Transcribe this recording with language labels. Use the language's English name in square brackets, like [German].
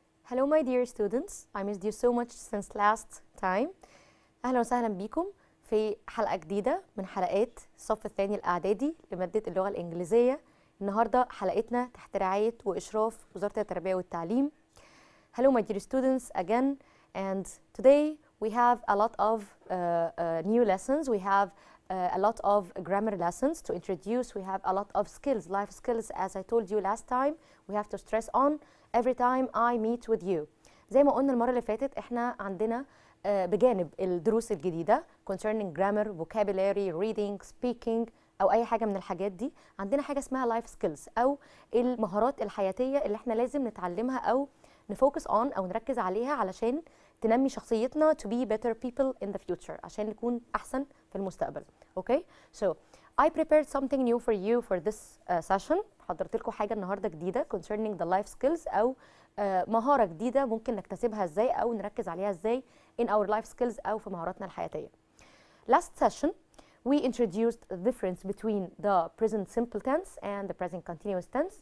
[English] Hello my dear students, I missed you so much since last time. [Arabic] أهلا وسهلا بيكم في حلقة جديدة من حلقات الصف الثاني الإعدادي لمادة اللغة الإنجليزية. النهاردة حلقتنا تحت رعاية وإشراف وزارة التربية والتعليم. [English] Hello my dear students again, and today we have a lot of new lessons. We have a lot of grammar lessons to introduce. We have a lot of skills, life skills, as I told you last time. We have to stress on every time I meet with you. [Arabic] زي ما قلنا المرة اللي فاتت احنا عندنا بجانب الدروس الجديدة [English] concerning grammar, vocabulary, reading, speaking [Arabic] أو أي حاجة من الحاجات دي، عندنا حاجة اسمها life skills أو المهارات الحياتية اللي احنا لازم نتعلمها أو نفوكس on أو نركز عليها علشان تنمي شخصيتنا [English] to be better people in the future، [Arabic] عشان نكون أحسن في المستقبل. [English] Okay? So I prepared something new for you for this session. [Arabic] حضرت لكم حاجة النهاردة جديدة [English] concerning the life skills [Arabic] أو مهارة جديدة ممكن نكتسبها ازاي أو نركز عليها ازاي [English] in our life skills [Arabic] أو في مهاراتنا الحياتية. [English] Last session we introduced the difference between the present simple tense and the present continuous tense.